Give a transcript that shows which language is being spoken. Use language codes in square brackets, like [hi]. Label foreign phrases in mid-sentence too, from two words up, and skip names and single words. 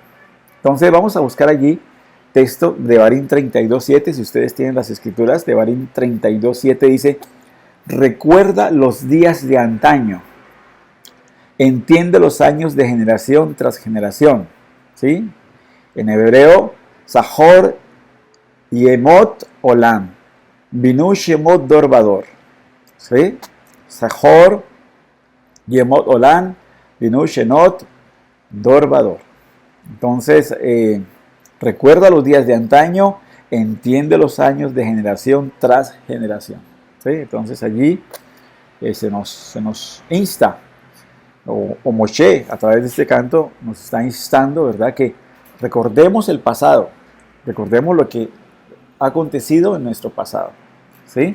[es] Entonces vamos a buscar allí texto de Devarim 32:7. Si ustedes tienen las escrituras, Devarim 32:7 dice: recuerda los días de antaño. Entiende los años de generación tras generación. ¿Sí? En hebreo, [he] זכור ימות עולם. בינו שנות דור ודור. ¿Sí? זכור ימות עולם. בינו שנות דור ודור. [es] Entonces, recuerda los días de antaño, entiende los años de generación tras generación. ¿Sí? Entonces allí se nos insta, o Moshe a través de este canto nos está instando, ¿verdad?, que recordemos el pasado, recordemos lo que ha acontecido en nuestro pasado, ¿sí?